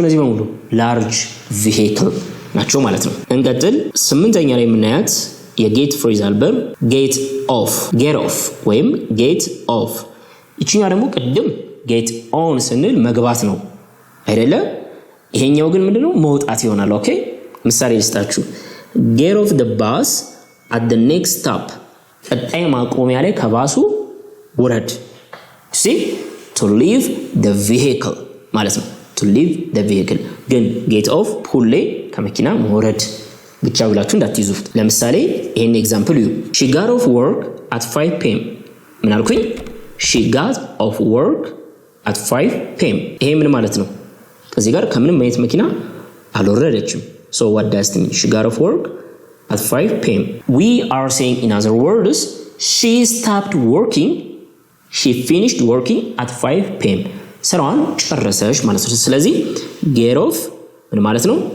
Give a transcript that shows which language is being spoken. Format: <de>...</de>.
<am>እነዚህ በሙሉ ላርጅ ቬሂክል ናቸው ማለት ነው። እንቀጥል። 8ኛ ላይ የምናያት የጌት ፍሬዛል ቨርብ ጌት ኦፍ ወይም ጌት ኦፍ። ይችኛው ደግሞ ቅድም ጌት ኦን ስንል መግባት ነው አይደለ? ይሄኛው ግን ምንድነው? መውጣት ይሆናል። ኦኬ ምሳሌ ልስጣችሁ።</am> <en>get off the bus at the next stop</en> <am>ቀጣይ ማቆሚያ ላይ ከባሱ ውረድ።</am> <en>see to leave the vehicle</en> <am>ማለት ነው።</am> <en>to leave the vehicle</en> <am>ግን</am> <en>get off</en> <am>ሁሌ ከመኪና መውረድ ብቻ ብላችሁ እንዳትይዙት። ለምሳሌ ይሄን ኤግዛምፕል እዩ።</am> <en>she got off work at 5 p.m.</en> <am>ምን አልኩኝ?</am> <en>she got off work at 5 p.m.</en> <am>ይሄ ምን ማለት ነው? ከዚህ ጋር ከምንም አይነት መኪና አልወረደችም።</am> <en>so what does it mean? she got off work at 5 p.m. we are saying in other words she stopped working, she finished working at 5 p.m.</en> <am>ስራዋን ጨረሰች ማለት ነው። ስለዚህ get off ምን ማለት ነው?</am>